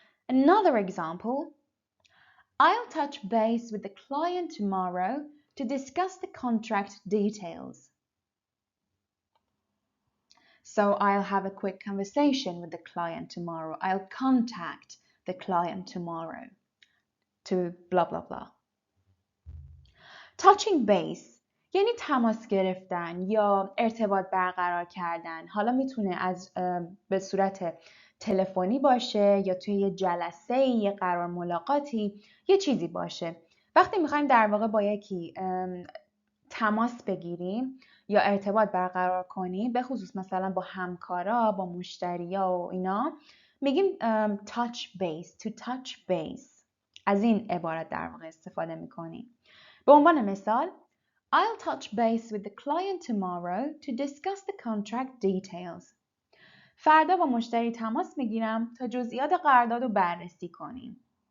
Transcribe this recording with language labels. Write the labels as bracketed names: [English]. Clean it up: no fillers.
[English] Another example, I'll touch base with the client tomorrow to discuss the contract details. So I'll have a quick conversation with the client tomorrow. I'll contact the client tomorrow to blah blah blah. Touching base [Persian] یعنی تماس گرفتن یا ارتباط برقرار کردن. حالا میتونه به صورت تلفنی باشه یا توی یه جلسه، یه قرار ملاقاتی، یه چیزی باشه. وقتی میخوایم در واقع با یکی تماس بگیریم یا ارتباط برقرار کنیم، به خصوص مثلا با همکارا، با مشتریا و اینا، میگیم [English] touch base, to touch base. [Persian] از این عبارت در واقع استفاده میکنیم. به عنوان مثال [English] I'll touch base with the client tomorrow to discuss the contract details. [Persian] فردا با مشتری تماس میگیرم تا جزئیات قرارداد رو بررسی کنیم.